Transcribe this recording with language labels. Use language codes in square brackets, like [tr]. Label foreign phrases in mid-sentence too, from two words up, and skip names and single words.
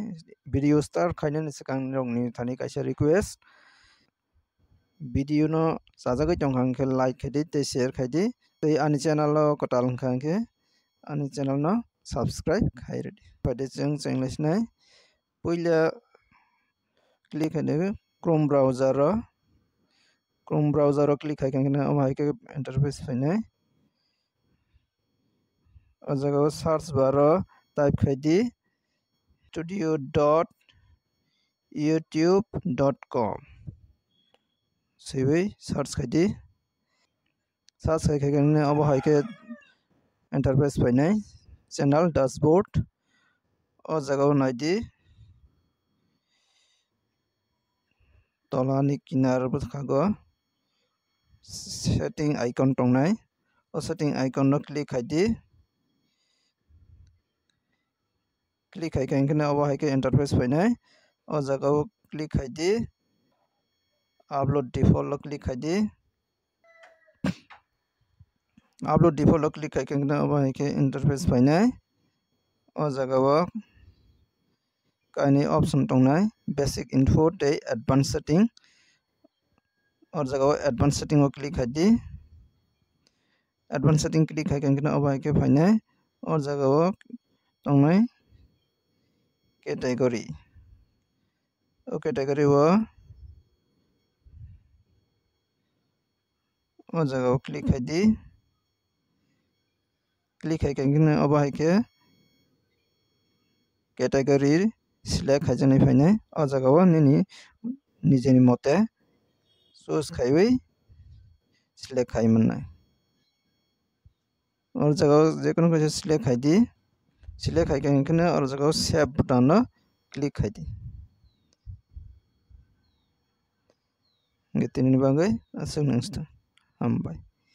[en] Video start [trp] khaina ni sikang rongni thani kaisa request. Video no sajagai tongkhangke like khadi te share khadi te ani channel lo kotal khangke ani channel no subscribe khairedi. Bade chenglisnai puila click hade Chrome browser click haikangna amhaike interface fainai ajaga [en] search bar type [trp] khaidi studio.youtube.com sebai search khaidi search haikangna amhaike interface fainai [en] channel dashboard [trp] ajaga naidi tolani kinar bukhago [en] setting icon [trp] tongnai o [en] setting icon [trp] no click haidi click haikangna amhaike interface fainai o jaga click haidi [en] upload default [trp] lo click haidi [en] upload default [trp] lo click haikangna amhaike interface fainai o jaga o kaini option tongnai [en] basic info [trp] tei [en] advanced setting [trp] o jaga [en] advanced setting [trp] o click haidi [en] advanced setting [trp] click haikangna amhaike fainai o jaga o tongnai category o category o jaga click haidi click haikangna amhaike [en] category select [trp] haijani fainai o jaga o nini nijeni mote choose khaibai select khaimannai o jaga jekono kaisa select haidi select haikangna o jaga [en] save button [trp] no click haidi getini bagai asung nangsta hambai.